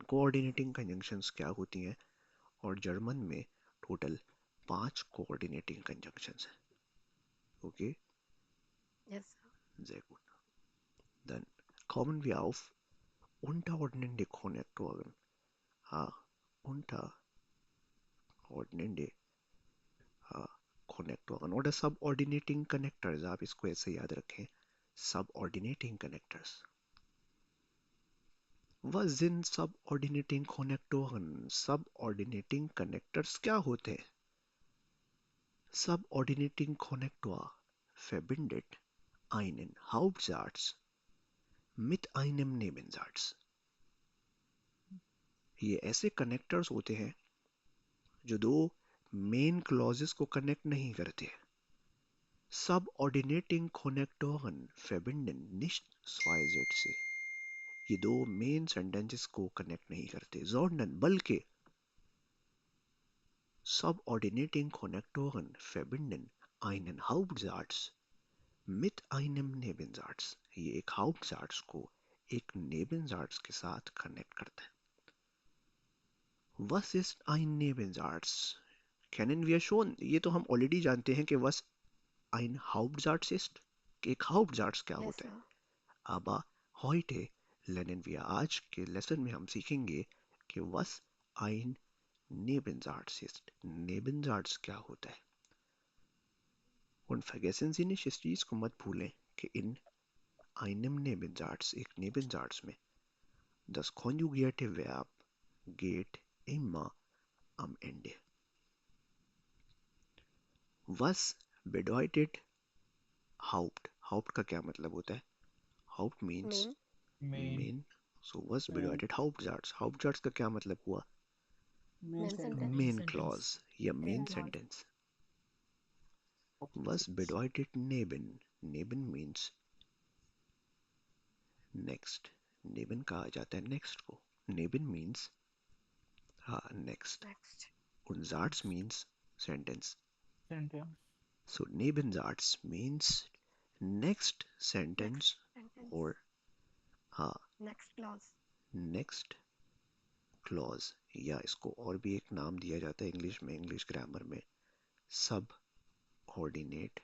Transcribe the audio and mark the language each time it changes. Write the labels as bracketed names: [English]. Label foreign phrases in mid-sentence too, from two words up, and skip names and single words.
[English] Coordinating conjunctions [Hindi] क्या होती हैं और जर्मन में टोटल 5 [English] coordinating conjunctions [Hindi] हैं. [English] Okay, Yes, sir. [German] sehr gut. Dann kommen wir auf unterordnende Konnektoren. Unterordnende Konnektor और [English] subordinating connectors. [Hindi] आप इसको ऐसे याद रखें. [English] subordinating connectors. [German] Was sind subordinating Konnektoren? [English] Subordinating Connectors [Hindi] क्या होते हैं? [German] Subordinating Konnektor verbindet einen Hauptsatz mit einem Nebensatz. [Hindi] ये ऐसे कनेक्टर्स होते हैं जो दो [English] main clauses [Hindi] को कनेक्ट नहीं करते. [German] Subordinating Konnektoren verbinden nicht zwei Sätze. [Hindi] ये दो [English] main sentences [Hindi] को कनेक्ट नहीं करते. [German] sondern बल्कि. Subordinating Konnektoren verbinden einen Hauptsatz mit einem Nebensatz. [Hindi] ये एक Hauptsatz को एक Nebensatz के साथ कनेक्ट करता है. [German] Was ist ein Nebensatz? Kennen wir schon. [Hindi] ये तो हम ऑलरेडी जानते हैं कि [German] was ein Hauptsatz ist. [Hindi] एक Hauptsatz क्या [English] Yes, [Hindi] होता है. [English] sir. [German] Aber heute lernen wir. [Hindi] आज के लेसन में हम सीखेंगे कि [German] was ein Nebensatz ist. [Hindi] Nebensatz क्या होता है. [German] Und vergessen Sie nicht, [Hindi] इस चीज को मत भूलें कि [German] in einem Nebensatz, [Hindi] एक Nebensatz में, [German] das konjugierte Verb geht immer am Ende. Was bedeutet Haupt? [Hindi] Haupt का क्या मतलब होता है? [English] Haupt means Main. [Hindi] main. [German] So was bedeutet Hauptsatz? [Hindi] Hauptsatz का क्या मतलब हुआ? [English] Main sentence. Main sentence. clause या main clause. sentence. [German] Was bedeutet neben? [English] Neben means next. [Hindi] Neben कहा जाता है next को. [English] Neben means next. Next. [German] Und Satz [English] means sentence. Sentence. So Nebensatz means next sentence Sentence. or Next clause. next clause. [Hindi] या इसको और भी एक नाम दिया जाता है इंग्लिश में, [English] English grammar [Hindi] में, [English] subordinate